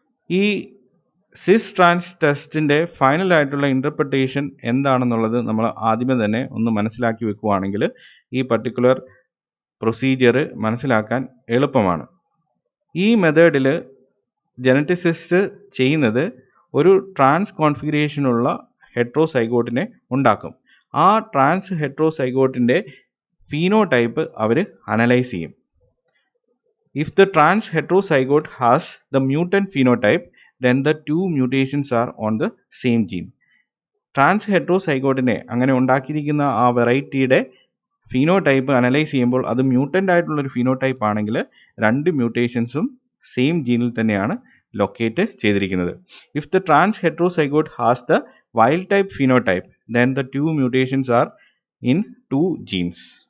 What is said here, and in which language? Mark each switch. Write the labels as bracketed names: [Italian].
[Malayalam] ഈ സിസ് trans ടെസ്റ്റിൻ്റെ final ആയിട്ടുള്ള interpretation എന്താണെന്നുള്ളത് നമ്മൾ ആദ്യമേ തന്നെ ഒന്ന് മനസ്സിലാക്കി വെക്കുകയാണെങ്കിൽ ഈ പർട്ടിക്കുലർ പ്രൊസീജിയർ മനസ്സിലാക്കാൻ എളുപ്പമാണ്. ഈ മെത്തേഡിൽ ജനറ്റിസിസ്റ്റ് ചെയ്യുന്നത് ഒരു ട്രാൻസ് കോൺഫിഗറേഷനുള്ള ഹെട്രോസൈഗോട്ടിനെ ഉണ്ടാക്കും. ആ ട്രാൻസ് ഹെട്രോസൈഗോട്ടിൻ്റെ ഫീനോടൈപ്പ് അവർ അനലൈസ് ചെയ്യും. [English] If the trans heterozygote has the mutant phenotype, then the 2 mutations are on the same gene. [Malayalam] Trans ഹെട്രോസൈഗോട്ടിനെ അങ്ങനെ ഉണ്ടാക്കിയിരിക്കുന്ന ആ വെറൈറ്റിയുടെ ഫീനോടൈപ്പ് അനലൈസ് ചെയ്യുമ്പോൾ അത് മ്യൂട്ടൻ്റ് ആയിട്ടുള്ളൊരു ഫീനോടൈപ്പ് ആണെങ്കിൽ 2 മ്യൂട്ടേഷൻസും സെയിം ജീനിൽ തന്നെയാണ് ലൊക്കേറ്റ് ചെയ്തിരിക്കുന്നത്. [English] If the trans heterozygote has the wild type phenotype, then the 2 mutations are in 2 genes.